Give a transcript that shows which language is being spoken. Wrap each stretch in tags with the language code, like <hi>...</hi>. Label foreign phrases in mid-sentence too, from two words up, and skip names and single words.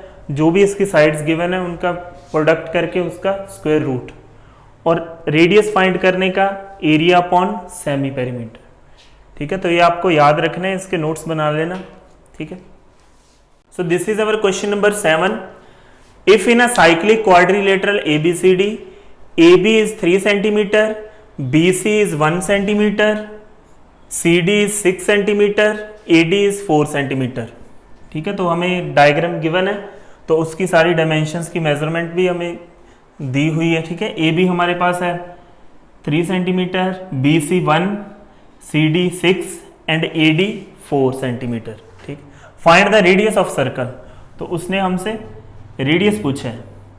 <hi>जो भी इसकी</hi> <en>sides given</en> <hi>है उनका प्रोडक्ट करके उसका</hi> <en>square root,</en> <hi>और</hi> <en>radius find</en> <hi>करने का</hi> <en>area upon semi perimeter.</en> <hi>ठीक है, तो ये आपको याद रखना है, इसके नोट्स बना लेना। ठीक है,</hi> <en>so this is our question number 7. if in a cyclic quadrilateral ABCD, AB is 3 centimeter, BC is 1 centimeter, CD is 6 centimeter, AD is 4 centimeter।</en> <hi>ठीक है, तो हमें</hi> <en>diagram given</en> <hi>है तो उसकी सारी डायमेंशंस की मेजरमेंट भी हमें दी हुई है। ठीक है, AB हमारे पास है 3 सेंटीमीटर, BC 1, CD 6 एंड AD 4 सेंटीमीटर। ठीक,</hi> <en>find the radius of circle,</en> <hi>तो उसने हमसे रेडियस पूछा है।</hi>